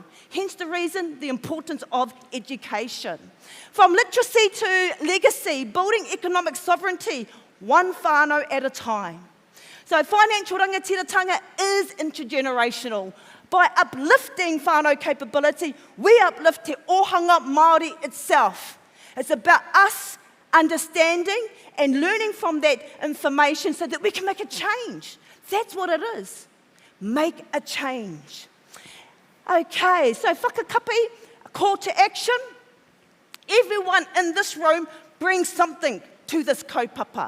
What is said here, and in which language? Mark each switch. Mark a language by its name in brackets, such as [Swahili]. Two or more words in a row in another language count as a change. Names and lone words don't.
[English] Hence the reason, the importance of education. From literacy to legacy, building economic sovereignty, one whānau at a time. So financial rangatiratanga is intergenerational. By uplifting whānau capability, we uplift [Māori] te ohanga Māori [English] itself. It's about us understanding and learning from that information so that we can make a change. That's what it is. Make a change. Okay, so whakakapi, a call to action. Everyone in this room brings something to this kaupapa.